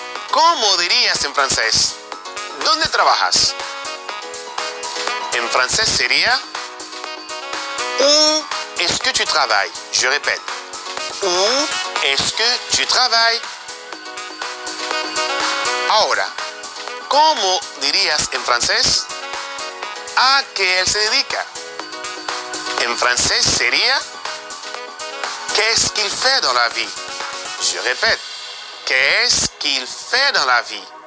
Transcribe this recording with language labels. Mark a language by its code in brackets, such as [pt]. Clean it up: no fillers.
[es] ¿Cómo dirías en francés? ¿Dónde trabajas? En francés sería [fr] Où est-ce que tu travailles? Je répète. Où est-ce que tu travailles? [es] Ahora, ¿cómo dirías en francés? ¿A qué él se dedica? En francés sería [fr] Qu'est-ce qu'il fait dans la vie? Je répète. Qu'est-ce qu'il fait dans la vie?